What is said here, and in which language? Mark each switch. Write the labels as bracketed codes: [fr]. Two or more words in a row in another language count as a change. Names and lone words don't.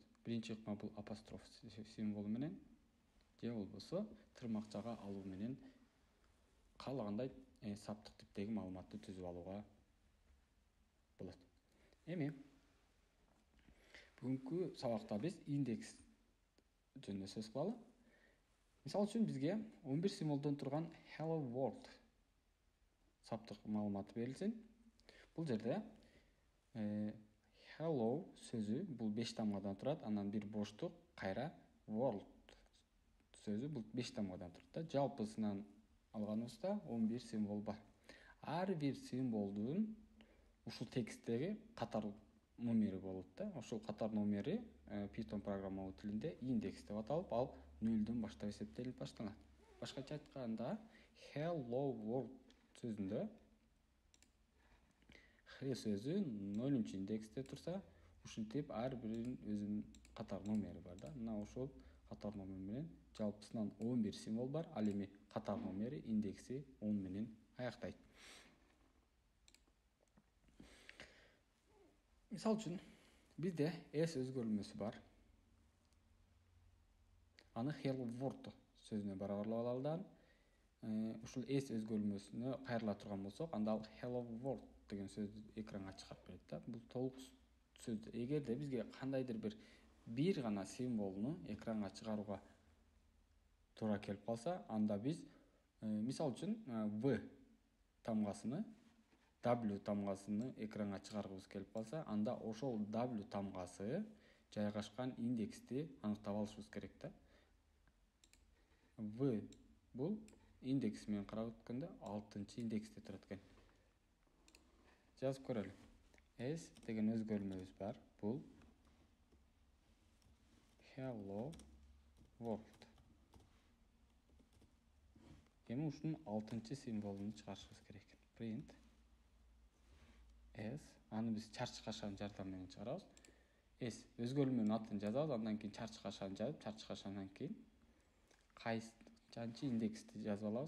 [ky] Биринчи ыкма бул апостроф символу менен же болбосо тырмакчага алуу менен каалагандай саптык типтеги маалыматты түзүп алууга болот. Эми бүгүнкү сабакта биз индекс жөнүндө сөз кылалы. Мисалы үчүн бизге 11 символдон турган [en] hello world [ky] саптык маалыматы берилсин. Бул жерде hello сөзү бул 5 тамгадан турат, анан бир боштук, кайра world сөзү бул 5 тамгадан турат. Жалпысынан алганыбызда 11 символ бар. Ар бир символдун ушул тексттеги катар номери болот да. Ошол катар номери Python программалоо тилинде индекс деп аталып, ал 0-дөн баштап эсептелип башталат. Башкача айтканда, [en] hello world [ky] сөзүндө Х сөзү 0-нчы индексте турса, ушинтип ар биринин өзүнүн катар номери бар да. Мына ошол катар номер менен жалпысынан 11 символ бар. Ал эми катар номери индекси 10 менен аяктайт. Мисалы үчүн бизде s өзгөрүлмөсү бар. Аны [en] hello world [ky] сөзүнө барабарлап алалы. Ушул s өзгөрүлмөсүнө кайрыла турган болсок, анда ал [en] hello world [ky] деген сөздү экранга чыгарып берет да. Бул толук сөз. Эгерде бизге кандайдыр бир гана символну экранга чыгарууга туура келип калса, анда биз мисалы үчүн v тамгасыны, w тамгасыны экранга чыгаргыбыз келип калса, анда ошол w тамгасы жайгашкан индексти аныктап алышыбыз керек да. v бул индекс менен карап өткөндө 6-нчы индексте турат экен. Жазып көрөлү. S деген өзгөрүлмөбүз бар. [en] Бул hello world. [ky] Эми ушунун 6-нчы символун чыгарышыбыз керек. [en] Print S. [ky] Аны биз чарчы кашанын жардамы менен чыгарабыз. S өзгөрүлмөнүн атын жазабыз, андан кийин чарчы кашаны жазып, чарчы кашандан кийин кайсынчы индексти жазып алабыз.